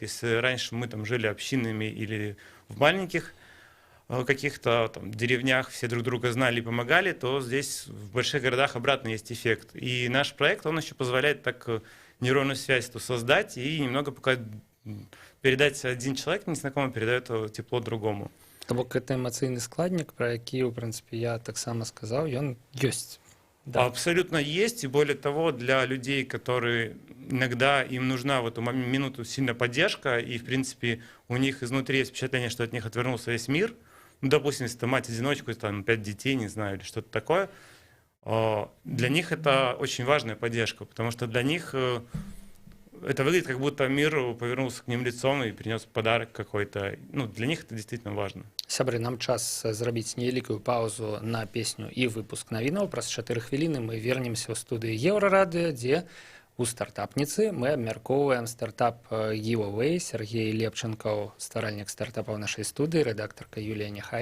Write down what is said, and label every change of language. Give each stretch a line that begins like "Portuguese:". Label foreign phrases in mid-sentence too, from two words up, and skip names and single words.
Russian: Если раньше мы там жили общинами или в маленьких каких-то там деревнях все друг друга знали и помогали, то здесь в больших городах обратно есть эффект. И наш проект, он еще позволяет так нейронную связь эту создать и немного пока передать один человек незнакомый, передает тепло другому.
Belarusian: То бок это эмоцыйны складнік, про які,
Russian: в принципе, я таксама сказал,
Belarusian: ён ёсць.
Russian: Да. Абсолютно есть, и более того, для людей, которые иногда им нужна в эту минуту сильная поддержка, и, в принципе, у них изнутри есть впечатление, что от них отвернулся весь мир, допустим, если это мать-одиночка, там 5 детей, не знаю, или что-то такое, для них это очень важная поддержка, потому что для них это выглядит, как будто мир повернулся к ним лицом и принес подарок какой-то. Для них это действительно важно.
Belarusian: Сябры, нам час зрабіць невялікую паузу на песню і выпуск навінаў. Праз 4 хвіліны мы вернемся ў студыі Еўрарадыё, дзе у стартапніцы мы абмяркоўваем стартап Giveaway. Сергей Лепченков, стваральнік стартапа ў нашай студыі, рэдактарка Юлія Няхай.